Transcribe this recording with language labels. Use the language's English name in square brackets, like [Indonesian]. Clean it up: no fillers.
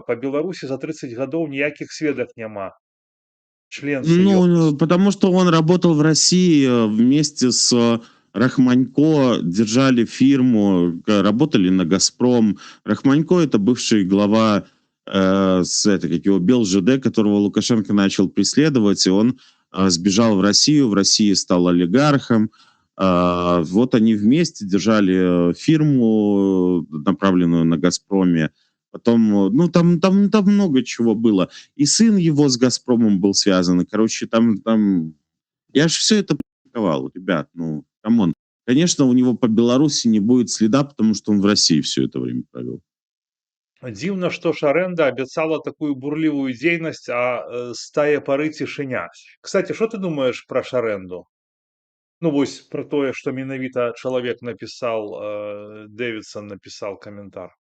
[Belarusian] Па Беларусі за 30 гадоў ніякіх сведак няма. [Russian] Членцы, ёпта. Потому что он работал в России вместе с Рахманько, держали фирму, работали на «Газпром». Рахманько — это бывший глава БелЖД, которого Лукашенко начал преследовать, и он сбежал в России стал олигархом. Вот они вместе держали фирму, направленную на «Газпроме». Потом, там много чего было. И сын его с «Газпромом» был связан. И, короче, там... Я же все это публиковал, ребят, камон. Конечно, у него по Беларуси не будет следа, потому что он в России все это время провел. [Belarusian] Дзіўна, што Шарэнда абяцала такую бурлівую дзейнасць, а з тае пары цішыня. Кстати, што ты думаеш пра Шарэнду? Ну, вось пра тое, што менавіта чалавек напісаў, Дэвідсон напісаў каментар.